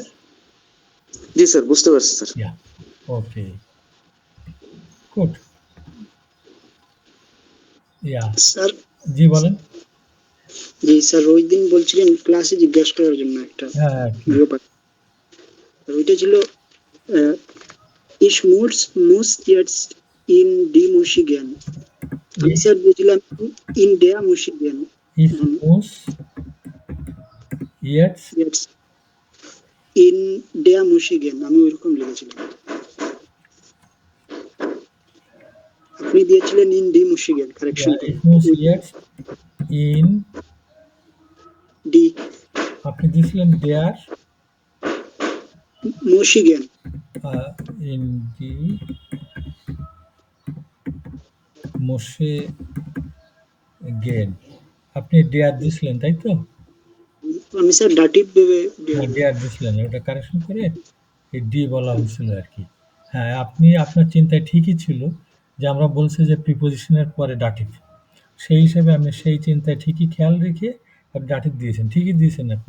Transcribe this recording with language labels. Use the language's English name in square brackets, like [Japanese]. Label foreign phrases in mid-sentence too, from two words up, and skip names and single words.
[Bangla] জি স্যার বুঝতে পারছি স্যার। [English] ya, okay, good. ইয়া, [Bangla] স্যার, জি বলেন। জি স্যার, ওই দিন বলছিলেন ক্লাসে জিজ্ঞাসা করার জন্য একটা হ্যাঁ, কি? গৃহপাঠ। আর ওইটা ছিল [German] Ich muss jetzt in die Muschi gehen. [Bangla] আমি স্যার বুঝলাম [German] in der Moschee gehen. Ich muss jetzt in der Moschee gehen, [Bangla] আমি ওইরকম লিখেছিলাম। আপনি দিয়েছিলেন [German] in die Moschee gehen, কারেকশন ja, [Bangla] করে [German] ich muss jetzt in, ডি [Bangla] আপনি দিয়েছিলেন der [German] Moschee gehen. in die Moschee gehen, [Bangla] আপনি der দিয়েছিলেন তাই তো? আমি স্যার ডাটিভ ভেবে হ্যাঁ, der দিয়েছিলেন, ওটা কারেকশন করে এই ডি বলা হয়েছিল আর কি। হ্যাঁ, আপনি আপনার চিন্তায় ঠিকই ছিল যে আমরা বলছি যে প্রিপোজিশনের পরে ডাটিভ, সেই হিসেবে আপনি সেই চিন্তায় ঠিকই খেয়াল রেখে আপনি ডাটিভ দিয়েছেন, ঠিকই দিয়েছেন আপনি।